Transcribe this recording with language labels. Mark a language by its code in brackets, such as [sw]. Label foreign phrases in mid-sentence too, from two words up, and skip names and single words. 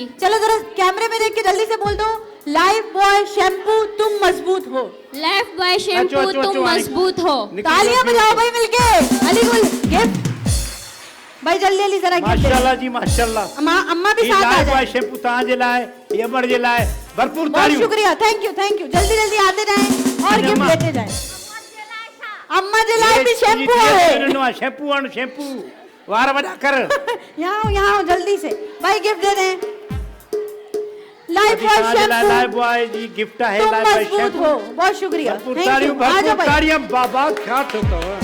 [ur] چلو ذرا کیمرے میں دیکھ کے جلدی سے بول دو، لائف بوائے شیمپو تم مضبوط ہو. لائف بوائے شیمپو [sd] अच्छो, अच्छो, [ur] تم [sd] अच्छो, [ur] مضبوط ہو. نکل تالیاں لو, بجاؤ بھائی ملکے. علی گل گفٹ بھائی، جلدی جلدی ذرا گفٹ ماشاءاللہ جی ماشاءاللہ. اماں بھی ई ساتھ آ لائف جائے. [sd] बॉय शैम्पू तव्हां जे लाइ, ये अमर जे लाइ भरपूर [ur] بہت [sd] तालियूं। [ur] شکریہ, [en] thank you thank you. [ur] جلدی جلدی آتے جائیں اور ارے گفٹ اماں. لیتے جائیں. [sd] अम्मा जे लाइ भी शैम्पू है। शैम्पू आण शैम्पू, वार वडा कर। [ur] یہاں آؤ جلدی سے بھائی، گفٹ دے دیں. لائف بوائے لائف شیمپو بوائے جی گفٹ ہے, تم لائف بوائے مضبوط شیمپو. ہو۔ بہت شکریہ, [sd] भरपूर [ur] تھینک [sd] तालियूं, [ur] یو۔ آ جاؤ بھرپور بھائی. تالیاں۔ بابا کیا ٹھوکو.